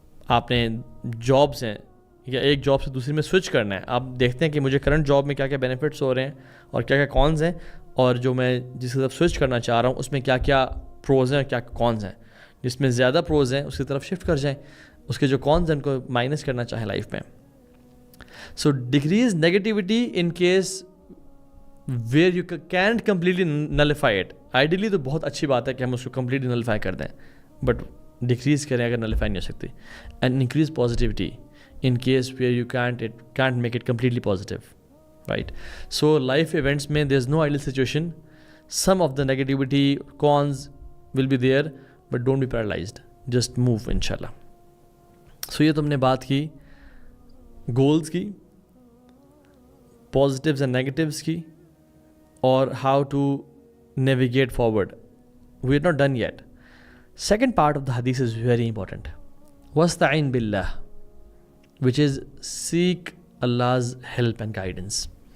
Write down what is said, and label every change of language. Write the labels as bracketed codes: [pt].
[hi] आपने जॉब्स हैं या एक जॉब से दूसरी में स्विच करना है, आप देखते हैं कि मुझे करंट जॉब में क्या क्या बेनिफिट्स हो रहे हैं और क्या क्या कॉन्स हैं, और जो मैं जिसकी तरफ स्विच करना चाह रहा हूँ उसमें क्या क्या प्रोज हैं और क्या कॉन्स हैं। जिसमें ज़्यादा प्रोज हैं उसकी तरफ शिफ्ट कर जाएँ, उसके जो कॉन्स हैं उनको माइनस करना चाहें लाइफ में। [en] So decrease negativity in case where you can't completely nullify it. Ideally [hi] तो बहुत अच्छी बात है कि हम उसको [en] completely nullify [hi] कर दें, [en] but decrease [hi] करें अगर [en] nullify [hi] नहीं हो सकती, [en] and increase positivity in case where you can't make it completely positive, right? So life events [hi] में [en] there's no ideal situation. Some of the negativity cons will be there, but don't be paralyzed. Just move inshallah. So [hi] ये तुमने बात की [en] Goals की, positives and negatives की, और how to navigate forward. We are not done yet. Second part of the हदीस is very important, [ar] वस्तईन बिल्लाह, [en] Which is seek अल्लाह's help and guidance.